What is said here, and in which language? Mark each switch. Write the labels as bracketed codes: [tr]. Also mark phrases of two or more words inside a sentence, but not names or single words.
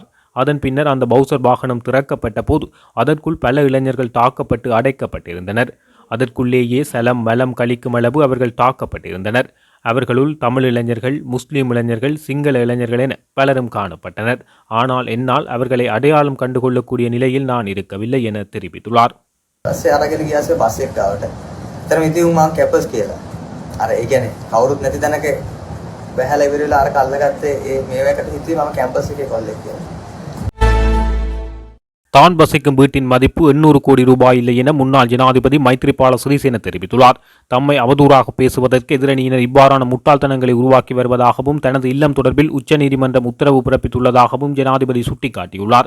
[ta] அதன் பின்னர் அந்த பவுசர் வாகனம் திறக்கப்பட்ட போது அதற்குள் பல இளைஞர்கள் தாக்கப்பட்டு அடைக்கப்பட்டிருந்தனர். அதற்குள்ளேயே சலம் வலம் கழிக்கும் அளவு அவர்கள் தாக்கப்பட்டிருந்தனர். அவர்களுள் தமிழ் இளைஞர்கள், முஸ்லீம் இளைஞர்கள், சிங்கள இளைஞர்கள் என பலரும் காணப்பட்டனர். ஆனால் என்னால் அவர்களை அடையாளம் கண்டுகொள்ளக்கூடிய நிலையில் நான் இருக்கவில்லை என தெரிவித்துள்ளார். [si] බැහැලා ඉවරලා අර කල්ලගත්තේ ඒ මේවකට හිතුවේ මම කැම්පස් එකේ කොල්ලෙක් කියලා. [ta] தான் வசிக்கும் வீட்டின் மதிப்பு 800 கோடி ரூபாய் இல்லை என முன்னாள் ஜனாதிபதி மைத்ரிபால சிறிசேன தெரிவித்துள்ளார். தம்மை அவதூறாக பேசுவதற்கு எதிரணியினர் இவ்வாறான முட்டாள்தனங்களை உருவாக்கி வருவதாகவும் தனது இல்லம் தொடர்பில் உச்சநீதிமன்றம் உத்தரவு பிறப்பித்துள்ளதாகவும் ஜனாதிபதி சுட்டிக்காட்டியுள்ளார்.